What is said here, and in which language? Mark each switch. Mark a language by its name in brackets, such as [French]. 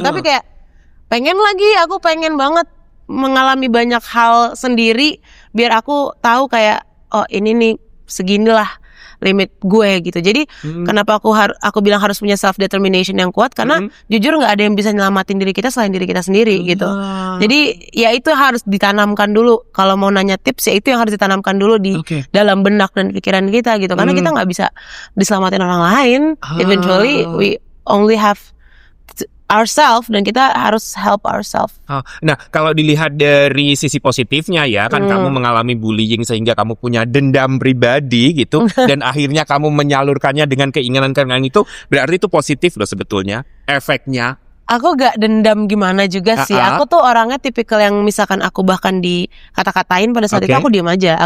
[Indonesian] Tapi kayak aku pengen banget mengalami banyak hal sendiri biar aku tahu kayak oh ini nih seginilah limit gue gitu. Jadi kenapa aku bilang harus punya self determination yang kuat, karena jujur nggak ada yang bisa nyelamatin diri kita selain diri kita sendiri gitu. Jadi ya itu harus ditanamkan dulu. Kalau mau nanya tips, ya itu yang harus ditanamkan dulu di dalam benak dan pikiran kita gitu. Karena kita nggak bisa diselamatin orang lain. [English] Eventually we only have ourselves, [Indonesian] dan kita harus [English] help ourselves. [Indonesian] Nah, kalau dilihat dari sisi positifnya ya, kan kamu mengalami bullying sehingga kamu punya dendam pribadi gitu, dan akhirnya kamu menyalurkannya dengan keinginan-keinginan itu, berarti itu positif loh sebetulnya efeknya. Aku gak dendam gimana juga sih. Aku tuh orangnya tipikal yang misalkan aku bahkan dikata-katain pada saat itu aku diam aja.